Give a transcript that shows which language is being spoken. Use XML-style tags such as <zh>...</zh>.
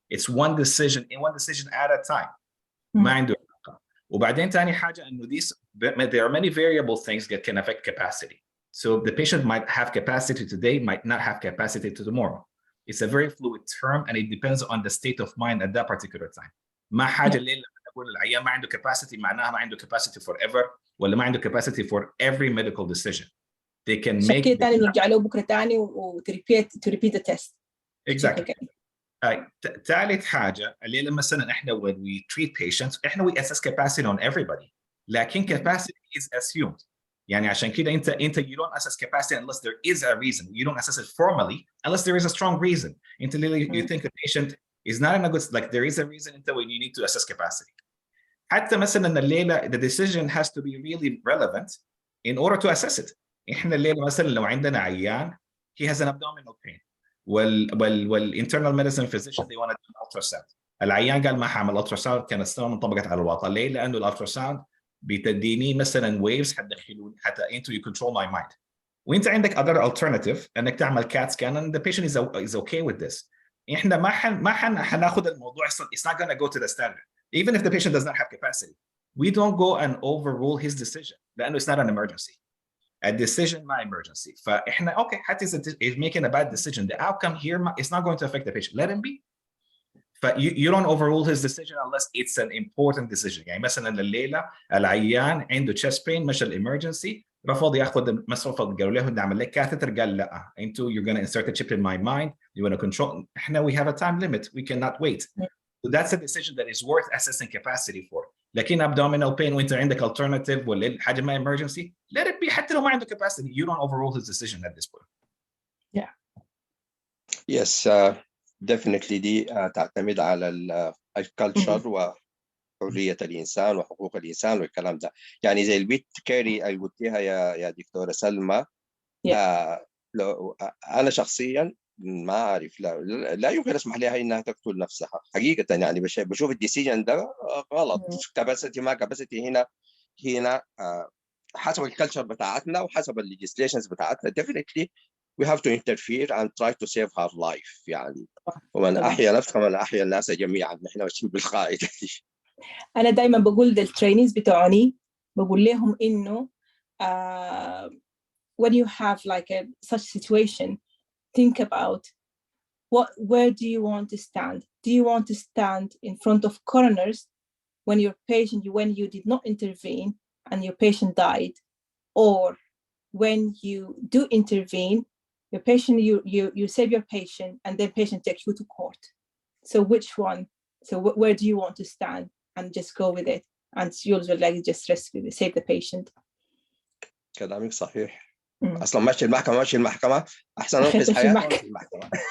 <en>It's one decision at a time.</en> <ar>ما عنده علاقة. وبعدين تاني حاجة إنه</ar> <en>there are many variable things that can affect capacity. So the patient might have capacity today, might not have capacity tomorrow. It's a very fluid term and it depends on the state of mind at that particular time.</en> <ar>ما حاجة الليلة نقول العيان ما عنده capacity معناها ما عنده capacity forever ولا ما عنده capacity</ar> <en>for every medical decision. They can make</en> <ar>شكل تاني نرجع له بكرة تاني</ar> <en>to repeat the test. Exactly.</en> <ar>ثالث حاجة اللي لما مثلا احنا</ar> <en>when we treat patients احنا we assess capacity on everybody لكن capacity is assumed.</en> <ar>يعني عشان كده انت</ar> <en>you don't assess capacity unless there is a reason. You don't assess it formally unless there is a strong reason. انت you think the patient is not in a good like there is a reason when you need to assess capacity.</en> <ar>حتى مثلا الليله</ar> <en>the decision has to be really relevant in order to assess it.</en> <ar>احنا الليله مثلا لو عندنا عيان</ar> <en>he has an abdominal pain والinternal medicine physician they want to do an ultrasound.</en> <ar>العيان قال ما حعمل ultrasound، كانت السنه انطبقت على الواقع. ليه؟ لانه الالتراساوند بتديني مثلا waves حتدخلوني حتى</ar> <en>into you control my mind.</en> <ar>وانت عندك</ar> <en>other alternative</en> <ar>انك تعمل</ar> <en>CAT scan and the patient is okay with this.</en> <ar>احنا ما حناخذ الموضوع</ar> <en>it's not going to go to the standard even if the patient does not have capacity. We don't go and overrule his decision لانه it's not an emergency. A decision not emergency. فاحنا okay حتى is making a bad decision, the outcome here is not going to affect the patient. Let him be. You don't overrule his decision unless it's an important decision.</en> <ar>يعني مثلا الليله العيان عنده chest pain مش الامرجنسي، رفض ياخذ رفض قالوا له نعمل لك كاثيتر، قال لا انتوا</ar> <en>you're going to insert a chip in my mind, you want to control. احنا we have a time limit, we cannot wait. So that's a decision that is worth assessing capacity for.</en> <ar>لكن abdominal pain وانت عندك alternative ولا حاجه ما emergency,</ar> <en>let it be</en> <ar>حتى لو ما عنده capacity.</ar> <en>You don't overrule his decision at this point. Yeah. Yes, definitely</en> <ar>دي تعتمد على الكالتشر وحرية الإنسان وحقوق الإنسان والكلام ده. يعني زي البيت كاري اللي قلتيها يا دكتورة سلمى. لو أنا شخصيا ما أعرف، لا يمكن أسمح لها إنها تقتل نفسها حقيقة. يعني بشوف الديسيجن ده غلط. كاباسيتي ما كاباسيتي هنا حسب الكالتشر بتاعتنا وحسب الليجيسليشنز بتاعتنا.</ar> <en>definitely we have to interfere and try to save her life.</en> <ar>يعني ومن أحيا نفسها من أحيا الناس جميعا. نحن ماشيين بالقاعدة دي. أنا دائما بقول للترينيز بتوعني، بقول لهم إنه</ar> <en>when you have like such situation, think about where do you want to stand? Do you want to stand in front of coroners when you did not intervene and your patient died, or when you do intervene, your patient you save your patient and then patient takes you to court? So which one? So where do you want to stand? And just go with it, and you'll like just save the patient.</en> <ar>كلامك صحيح. اصلا ماشي المحكمه احسن انقذ حياه في المحكمه.</ar>